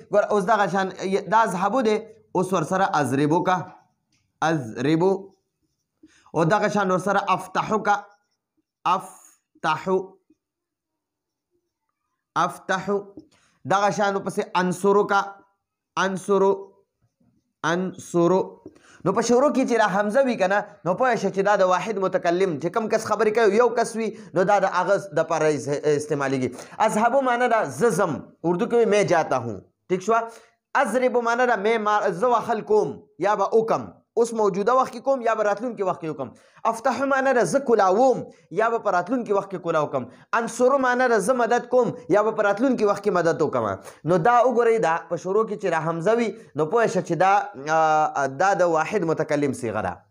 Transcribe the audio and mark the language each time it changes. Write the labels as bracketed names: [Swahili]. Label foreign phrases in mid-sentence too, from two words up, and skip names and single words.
[Pashto] ګور اوس دغه شان دا اذهبو دی، اوس ورسره اضربو کا، اضربو، او دغه شان ورسره افتحو کا، افتحو، دغه شان پسې انصرو کا، انصرو. نو په شروع کې چې دا حمزه وي کنه نو پوه شه چې دا د واحد متکلم چې کم کس خبرې کوي، یو کس وي، نو دا د هغه دپاره استعمالیږي. اذهبو معنی ده زه ځم، اردو کې [Urdu] میں جاتا ہوں، [Pashto] ٹھیک شو. اضربو معنی ده میں زه وهل کوم یا به وکم، اوس موجوده وخت کې کوم یا به راتلونکي وخت کې وکم. افتحو معنی ده زه کلاوم یا به په راتلونکي وخت کې کلا وکم. انصرو معنی ده زه مدد کوم یا به په راتلونکي وخت کې مدد وکم. نو دا وګورئ دا په شروع کې چې را حمزه وي نو پوه شه چې دا د واحد متکلم صیغه ده.